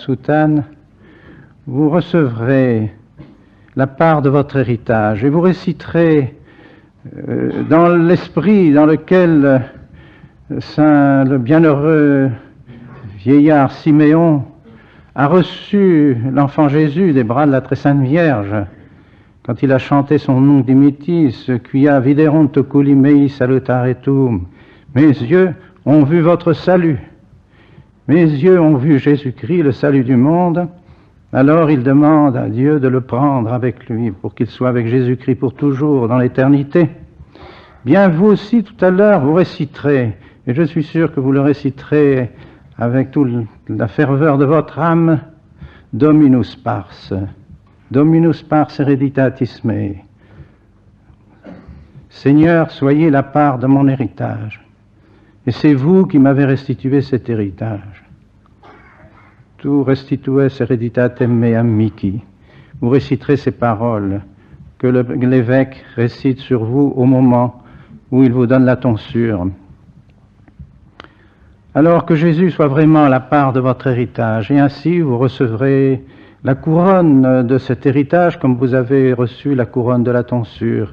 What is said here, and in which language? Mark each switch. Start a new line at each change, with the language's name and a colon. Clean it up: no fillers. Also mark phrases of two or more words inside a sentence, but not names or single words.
French: soutane, vous recevrez la part de votre héritage et vous réciterez dans l'esprit dans lequel le bienheureux vieillard Siméon a reçu l'enfant Jésus des bras de la très sainte Vierge, quand il a chanté son Nunc dimittis,
Latin: quia viderunt oculi mei salutaretum.
French: Mes yeux ont vu votre salut. Mes yeux ont vu Jésus-Christ, le salut du monde. Alors il demande à Dieu de le prendre avec lui, pour qu'il soit avec Jésus-Christ pour toujours, dans l'éternité. Bien, vous aussi, tout à l'heure, vous réciterez, et je suis sûr que vous le réciterez avec toute la ferveur de votre âme,
Latin: Dominus pars hereditatis mei.
French: Seigneur, soyez la part de mon héritage. Et c'est vous qui m'avez restitué cet héritage.
Latin: Tu restitues hereditatem meam mihi.
French: Vous réciterez ces paroles que l'évêque récite sur vous au moment où il vous donne la tonsure. Alors que Jésus soit vraiment la part de votre héritage, et ainsi vous recevrez la couronne de cet héritage comme vous avez reçu la couronne de la tonsure.